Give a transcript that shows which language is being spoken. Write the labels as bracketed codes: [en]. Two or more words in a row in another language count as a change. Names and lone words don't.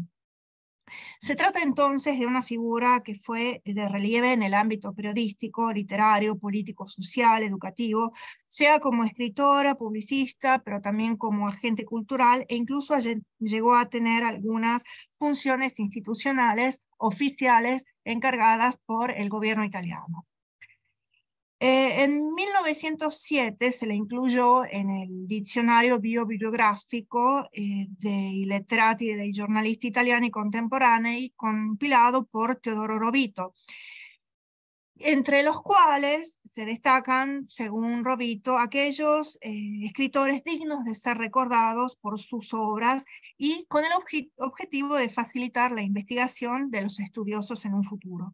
[es] Se trata entonces de una figura que fue de relieve en el ámbito periodístico, literario, político, social, educativo, sea como escritora, publicista, pero también como agente cultural, e incluso llegó a tener algunas funciones institucionales oficiales encargadas por el gobierno italiano. En 1907 se le incluyó en el dizionario bibliográfico dei letterati e dei giornalisti italiani contemporanei, compilado por Teodoro Rovito, entre los cuales se destacan, según Rovito, aquellos escritores dignos de ser recordados por sus obras y con el objetivo de facilitar la investigación de los estudiosos en un futuro.